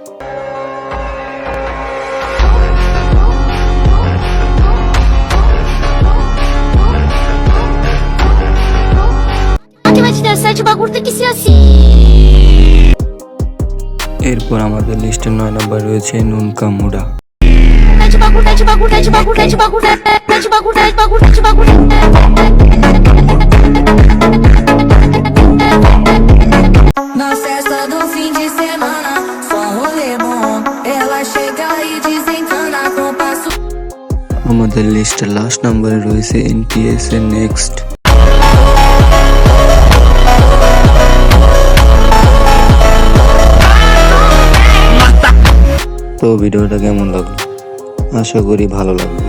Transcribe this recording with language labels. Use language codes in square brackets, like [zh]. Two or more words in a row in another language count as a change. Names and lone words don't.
[bn] এরপর আমাদের লিস্টের 9 নম্বর রয়েছে নুনকা মুডা। [pt] Na festa do fim de semana, só rolê bom. Ela chega e desencana com passo. [bn] আমাদের লিস্টের লাস্ট নম্বরে রয়েছে NTS এর নেক্সট। তো ভিডিওটা কেমন লাগলো? আশা করি ভালো লাগবে।